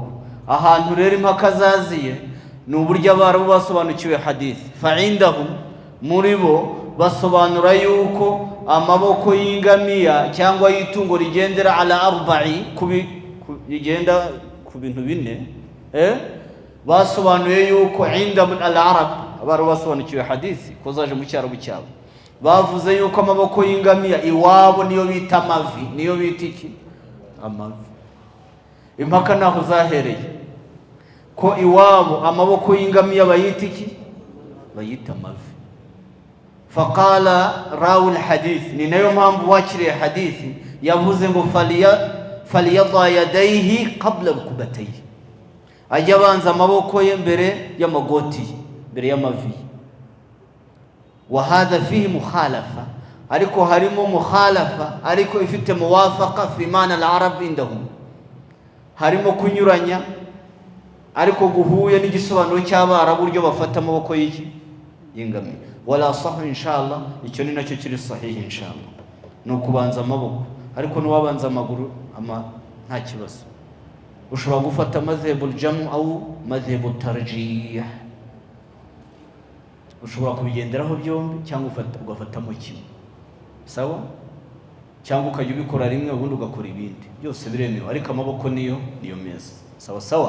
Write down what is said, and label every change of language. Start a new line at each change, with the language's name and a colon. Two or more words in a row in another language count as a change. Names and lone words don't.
Kinyarwanda: Ahantu rero impaka zaziye ni uburyo abarabu basobanukiwe hadith. Fa'indahum, muri bo basobanura yuko amaboko y'ingamiya cyangwa y'itungo rigendera
Arabic: ala arba'i,
Kinyarwanda: rigenda ku bintu bine, basobanuye yuko
Arabic: inda min al-arab,
Kinyarwanda: abarabu basobanukiwe hadith ko zaje mu cyaro cyabo, bavuze yuko amaboko y'ingamiya iwabo niyo bita amavi. Niyo bita iki? Amavi. Impaka naho zahereye ko iwabo amaboko y'ingamiya bayita iki? Bayita amavi.
Arabic: Faqala rawi al-hadith,
Kinyarwanda: ni nayo mpamvu wakiriye hadithi yavuze ngo
Arabic: faliyadha yadayhi qabla rukbatayhi,
Kinyarwanda: ajya abanza amaboko ye mbere y'amagoti, mbere y'amavi.
Arabic: Wa hadha fihi mukhalafa,
Kinyarwanda: ariko harimo mukhalafa ariko ifite
Arabic: muwafaqa fi mana al-arab indahum,
Kinyarwanda: harimo kunyuranya ariko guhuye n'igisobanuro cy'abarabu buryo bafata amaboko y'ingamiya.
Arabic: Wala sahih inshallah,
Kinyarwanda: icyo ni nacyo kiri sahihi inshallah, no kubanza amaboko. Ariko n'uwabanza amaguru nta kibazo. Ushobora gufata
Arabic: madhhabul jamu au madhhabut tarjih,
Kinyarwanda: ushobora kubigenderaho byombi cyangwa ugafatamo kimwe, sawa, cyangwa ukajya ubikora rimwe ubundi ugakora ibindi, byose biremewe, ariko amaboko niyo meza, sawa sawa.